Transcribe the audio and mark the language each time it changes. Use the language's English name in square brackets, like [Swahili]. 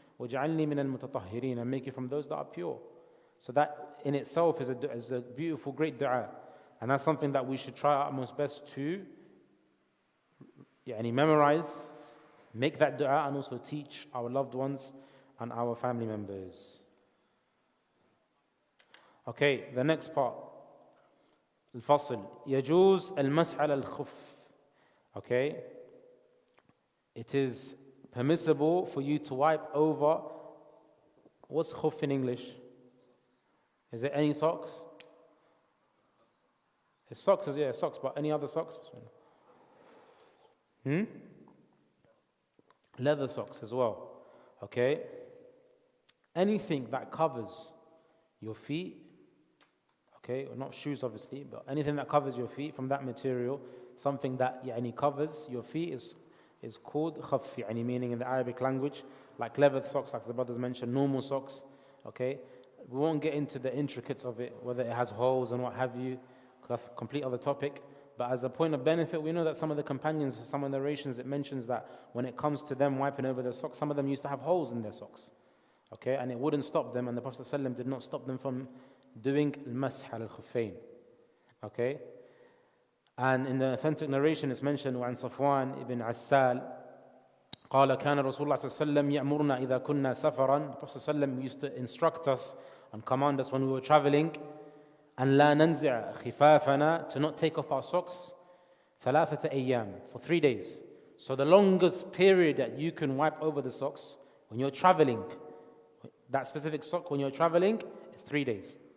[Arabic] وَجَعَلْنِي مِنَ الْمُتَطَهِّرِينَ, [English] and make you from those that are pure. So that in itself is a beautiful, great dua. And that's something that we should try our utmost best to memorize, make that dua, and also teach our loved ones and our family members. Okay, the next part. [Arabic] الفصل يجوز المسح على الخف. [English] Okay, it is permissible for you to wipe over. What's khuf in English? Is it any socks? It's socks, socks, but any other socks? Leather socks as well. Okay? Anything that covers your feet, okay, or not shoes obviously, but anything that covers your feet from that material, something that covers your feet is called khaf, meaning in the Arabic language, like leather socks, like the brothers mentioned, normal socks, okay? We won't get into the intricacies of it, whether it has holes and what have you, because that's a complete other topic. But as a point of benefit, we know that some of the companions, some of the narrations, it mentions that when it comes to them wiping over their socks, some of them used to have holes in their socks, okay? And it wouldn't stop them, and the Prophet ﷺ did not stop them from doing al-mash al-khuffayn, okay? And in the authentic narration, it's mentioned, [Arabic] وعن صفوان ibn Assal, قال كان رسول الله صلى الله عليه وسلم يأمرنا إذا كنا سفرا. [English] The Prophet ﷺ used to instruct us and command us when we were traveling, [Arabic] أن لا ننزع خفافنا, [English] to not take off our socks, [Arabic] ثلاثة أيام, [English] for 3 days. So the longest period that you can wipe over the socks when you're traveling, that specific sock when you're traveling, is 3 days.